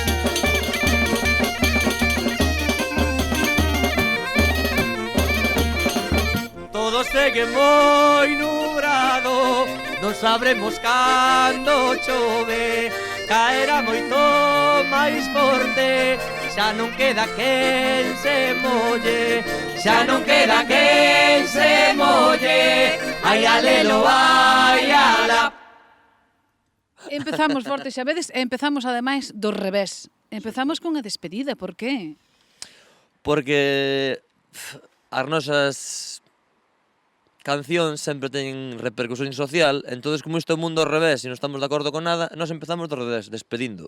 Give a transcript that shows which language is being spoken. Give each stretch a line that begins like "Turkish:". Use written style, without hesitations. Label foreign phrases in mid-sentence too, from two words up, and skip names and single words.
Galician: Todo segue moi nubrado, non sabremos cando chove. Caerá moito máis forte, xa non queda quen se molle, xa non queda quen se molle. Ai alelo, ai ala. Empezamos forte, xa vedes, e empezamos ademais do revés. Empezamos con a despedida, por qué? Porque as nosas cancións sempre teñen repercusión social, entonces como isto é o mundo ao revés e non estamos de acordo con nada, nós empezamos do revés, despedindo.